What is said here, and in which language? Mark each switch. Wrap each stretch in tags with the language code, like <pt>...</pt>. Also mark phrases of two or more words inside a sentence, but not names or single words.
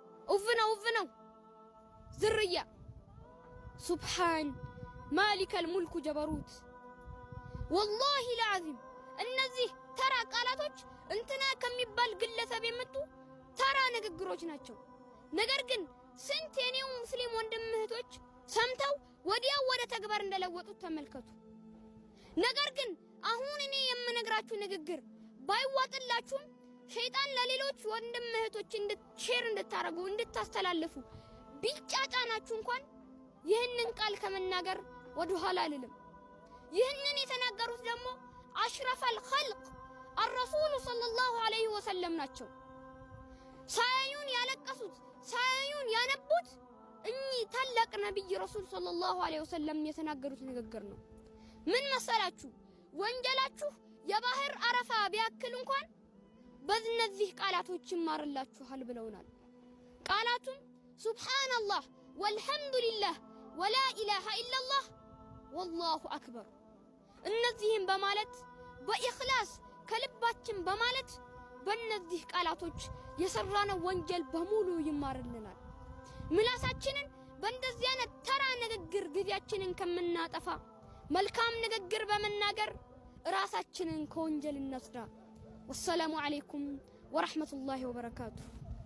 <ar>أوفنا ذرية سبحان مالك الملك جبروت والله العظيم</ar> <am>እነዚህ ተራ ቃላቶች እንትና ከሚባል ግለሰብ የመጡ ተራ ንግግሮች ናቸው። ነገር ግን ስንት የኔው ሙስሊም ወንድም እህቶች ሰምተው ወዲያው ወደ ተግባር እንደለወጡት ተመልከቱ። ነገር ግን አሁን እኔ የምነግራችሁ ንግግር ባይዋጥላችሁም ሸይጣን ለሌሎች ወንድም እህቶች ሼር እንድታረጉ እንድታስተላልፉ ቢጫጫናችሁ እንኳን ይህንን ቃል ከመናገር ወደ ኋላ አልልም። ይህንን የተናገሩት ደግሞ</am> <ar>أشرف الخلق الرسول صلى الله عليه وسلم</ar> <am>ናቸው። ሳያዩን ያለቀሱት ሳያዩን ያነቡት እኚህ ታላቅ ነብይ ረሱል</am> <ar>صلى الله عليه وسلم</ar> <am>የተናገሩት ንግግር ነው። ምን መሰላችሁ? ወንጀላችሁ የባህር አረፋ ቢያክል እንኳን በእነዚህ ቃላቶች ይማርላችኋል ብለውናል። ቃላቱም ሱብሃንአላህ</am> <ar>والحمد لله ولا إله إلا الله والله أكبر።</ar> <am>እነዚህም በማለት በኢኽላስ ከልባችን በማለት በእነዚህ ቃላቶች የሰራነው ወንጀል በሙሉ ይማርልናል። ምላሳችንን በእንደዚህ አይነት ተራ ንግግር ጊዜያችንን ከምናጠፋ መልካም ንግግር በመናገር ራሳችንን ከወንጀል እናጽዳ።</am> <ar>والسلام عليكم ورحمة الله وبركاته።</ar>